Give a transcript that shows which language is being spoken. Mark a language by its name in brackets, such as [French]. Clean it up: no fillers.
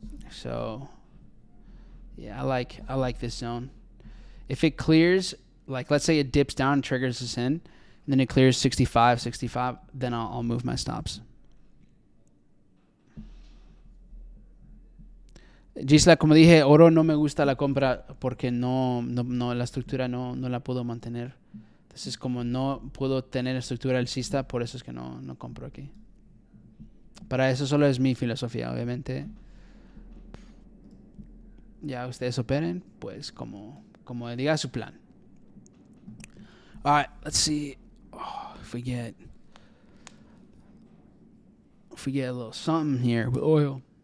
[English] So, yeah, I like this zone. If it clears, like let's say it dips down and triggers us in, and then it clears 65, then I'll move my stops. [Spanish] Gisela, como dije, oro no me gusta la compra porque no la estructura no la puedo mantener. Entonces, como no puedo tener estructura alcista, por eso es que no compro aquí. Para eso solo es mi filosofía, obviamente. Ya ustedes operen, pues como diga su plan. [English] All right, let's see if we get a little something here with oil.